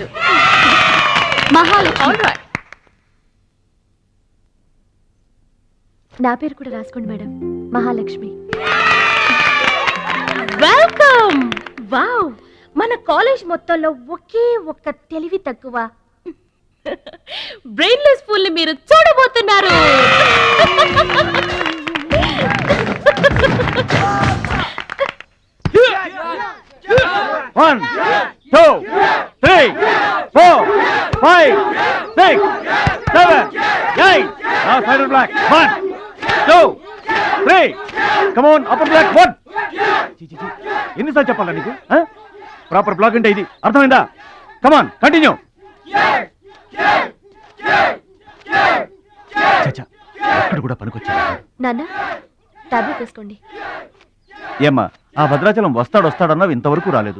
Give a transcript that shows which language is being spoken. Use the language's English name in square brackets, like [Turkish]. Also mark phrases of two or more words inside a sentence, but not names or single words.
[Telugu] మహాలక్ష్మి. నా పేరు కూడా రాసుకోండి మేడం, మహాలక్ష్మి. వెల్కమ్. వావ్, మన కాలేజ్ మొత్తంలో ఒకే ఒక్క తెలివి తక్కువ [English] brainless fool [Telugu] ని మీరు చూడబోతున్నారు. [English] One, two, three, four, five, six, seven, eight. Now side black. 1, 2, 3. Come on, upper black. 1. [Telugu] ఎన్నిసార్లు చెప్పాలా నీకు? [English] proper block [Telugu] అంటే ఇది, అర్థమైందా? [English] come on continue. [Telugu] అక్కడ కూడా పనికొచ్చా నాన్న, టాబ్లెట్ వేసుకోండి. ఏమ్మా, ఆ భద్రాచలం వస్తాడన్నావు, ఇంతవరకు రాలేదు.